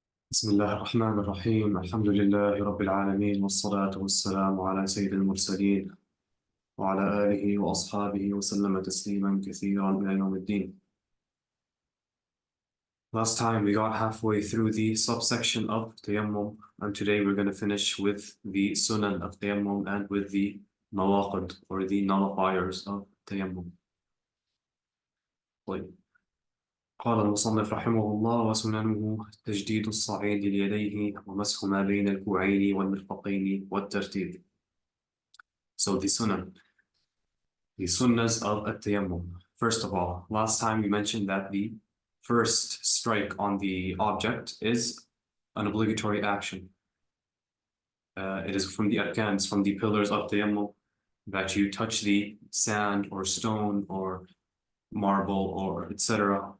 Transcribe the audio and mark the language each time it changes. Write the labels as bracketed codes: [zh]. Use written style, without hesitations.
[ar] بسم الله الرحمن الرحيم الحمد لله رب العالمين والصلاة والسلام على سيد المرسلين وعلى آله وأصحابه وسلم تسليما كثيرا إلى يوم الدين. [en] Last time we got halfway through the subsection of Tayammum, and today we're going to finish with the Sunan of Tayammum and with the Nawaqid or the nullifiers of Tayammum. [ar] طيب. قال المصنف رحمه الله: وسننه تجديد الصعيد ليديه ومسح ما بين الكوعين والمرفقين والترتيب. [en] So the sunnahs of at-tayammum. First of all, last time we mentioned that the first strike on the object is an obligatory action. It is from the arkans, from the pillars of tayammum, that you touch the sand or stone or marble or etc.